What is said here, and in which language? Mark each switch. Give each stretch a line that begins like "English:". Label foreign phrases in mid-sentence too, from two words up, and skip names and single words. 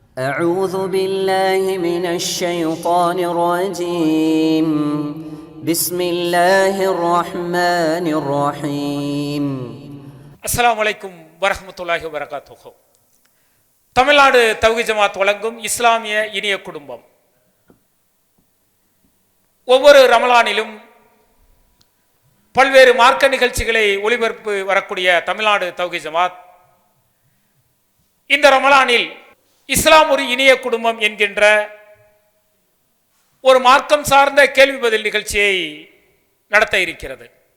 Arabic: أعوذ بالله من الشيطان الرجيم بسم الله الرحمن الرحيم السلام عليكم ورحمة الله وبركاته.
Tamil: தமிழ்நாடு தௌஹீத் ஜமாத் வழங்கும் இஸ்லாமிய இனிய குடும்பம். ஒவ்வொரு ரமலானிலும் பல்வேறு மார்க்க நிகழ்ச்சிகளை ஒளிபரப்பு வரக்கூடிய தமிழ்நாடு தௌஹீத் ஜமாத் இந்த ரமலானில் இஸ்லாம் ஒரு இனிய குடும்பம் என்கின்ற ஒரு மார்க்கம் சார்ந்த கேள்வி பதில் நிகழ்ச்சியை நடத்த இருக்கிறது.